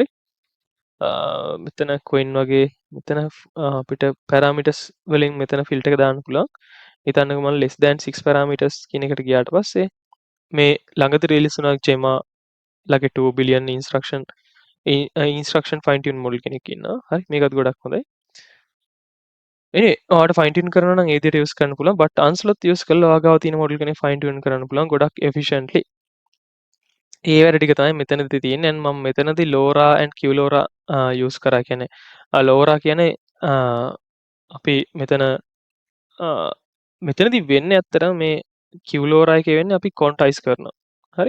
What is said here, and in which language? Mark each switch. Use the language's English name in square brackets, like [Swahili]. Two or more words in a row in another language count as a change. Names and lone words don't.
[Sinhala] මෙතන Queen වගේ මෙතන අපිට parameters වලින් මෙතන filter එක දාන්න පුළුවන්. හිතන්නකෝ මම [English] less than 6 parameters [Sinhala] කියන එකට ගියාට පස්සේ මේ ළඟදී release වුණා Gemma ලගේ [English] 2 billion instruction fine tune model [Sinhala] කෙනෙක් ඉන්නවා. හරි. මේකත් ගොඩක් හොඳයි. ඔයාලට [English] fine tune [Sinhala] කරනවා නම් ඒ විදිහට use කරන්න පුළුවන්. but Anslot use කරලා ඔයා ගාව තියෙන model කෙනෙක් [English] fine tune [Sinhala] කරන්න පුළුවන් ගොඩක් efficiently. ඒ වැඩ ටික තමයි මෙතනදී තියෙන්නේ. and මම මෙතනදී LoRa and QLoRa use කරා. කියන්නේ LoRa කියන්නේ අපි මෙතනදී වෙන්නේ ඇත්තටම මේ QLoRa එකේ වෙන්නේ අපි quantize කරනවා. හරි.